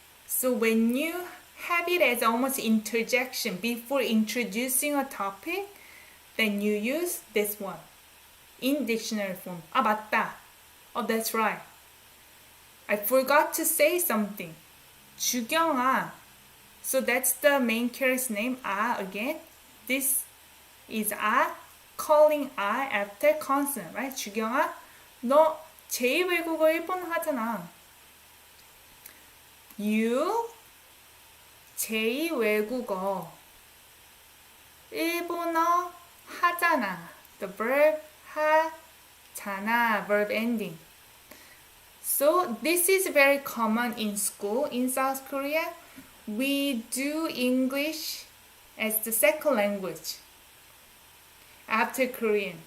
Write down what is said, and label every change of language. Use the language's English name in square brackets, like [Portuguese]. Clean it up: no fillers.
[English] So when you have it as almost interjection before introducing a topic, then you use this one in dictionary form. [Korean] 아, 맞다. [English] Oh, that's right. I forgot to say something. [Korean] 주경아. [English] So that's the main character's name, 아, again. This is 아, calling 아 after consonant, right? [Korean] 주경아, 너 제2외국어 일본어 하잖아. [English] You [Korean] 제2외국어 일본어 하잖아. [English] The verb 하잖아, verb ending. So this is very common in school in South Korea. We do English as the second language after Korean.